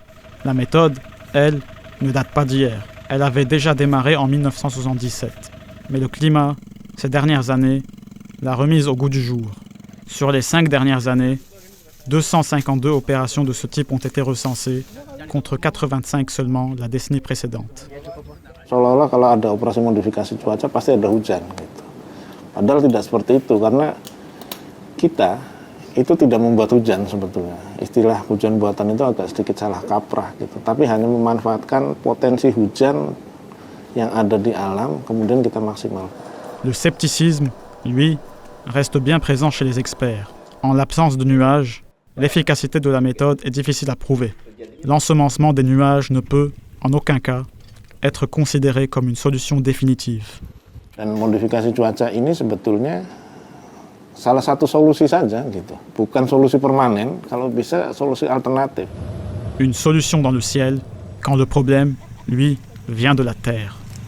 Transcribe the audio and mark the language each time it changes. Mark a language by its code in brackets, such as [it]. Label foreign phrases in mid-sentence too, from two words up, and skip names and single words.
[fr] La méthode, elle, ne date pas d'hier. Elle avait déjà démarré en 1977. Mais le climat, ces dernières années, l'a remise au goût du jour. Sur les 5 dernières années, 252 opérations de ce type ont été recensées, contre 85 seulement la décennie précédente. [id] Seolah-olah kalau ada operasi modifikasi cuaca pasti ada hujan gitu. Padahal tidak seperti itu karena kita itu tidak membuat hujan sebetulnya. Istilah hujan buatan itu agak sedikit salah kaprah gitu. Tapi hanya memanfaatkan potensi hujan yang ada di alam kemudian kita maksimalkan. [fr] Le scepticisme, lui, reste bien présent chez les experts. En l'absence de nuages, l'efficacité de la méthode est difficile à prouver. L'ensemencement des nuages ne peut, en aucun cas, être considéré comme une solution définitive. [id] Dan modifikasi cuaca ini sebetulnya salah satu solusi saja gitu. Bukan solusi permanen, kalau bisa solusi alternatif. [fr] Une solution dans le ciel, quand le problème, lui, vient de la terre.